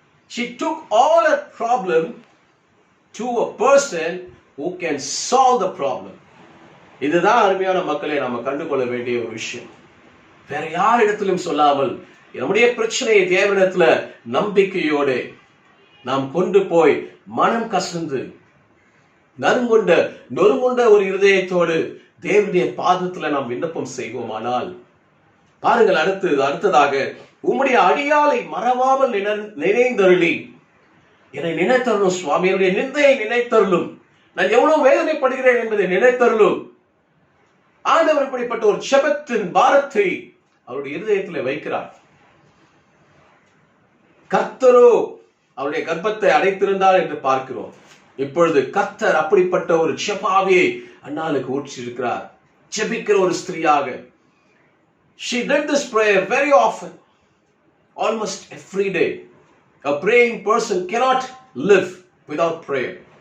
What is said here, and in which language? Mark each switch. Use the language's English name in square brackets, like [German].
[English] she took all her problem to a person who can solve the problem. [Tamil] இதுதான் அருமையான மக்களை நாம கண்டுகொள்ள வேண்டிய ஒரு விஷயம். வேற யாரிடத்திலும் சொல்லாமல் நம்முடைய பிரச்சனையை தேவனிடத்துல நம்பிக்கையோட நாம் கொண்டு போய் மனம் கசந்து நொறுங்குண்ட ஒரு இருதயத்தோடு தேவனுடைய பாதத்துல நாம் விண்ணப்பம் செய்வோமானால், பாருங்கள், அடுத்ததாக உம்முடைய அடியாளை மறவாமல் நினைந்தருளி. என்னை நினைத்தருளும் சுவாமி, என்னுடைய நிந்தையை நினைத்தருளும், நான் எவ்வளவு வேதனைப்படுகிறேன் என்பதை நினைத்தருளும். ஆண்டவர் இப்படிப்பட்ட ஒரு ஜெபத்தின் பாரத்தை அவருடைய இருதயத்தில் வைக்கிறார். கர்த்தரோ அவருடைய கர்ப்பத்தை அடைத்திருந்தார் என்று பார்க்கிறோம். இப்பொழுது கர்த்தர் அப்படிப்பட்ட ஒரு ஜெபாவியை அன்னாளுக்கு ஊற்றியிருக்கிறார். ஜெபிக்கிற ஒரு ஸ்திரியாக. [English] She did this prayer very often, almost every day. A praying person cannot live without prayer.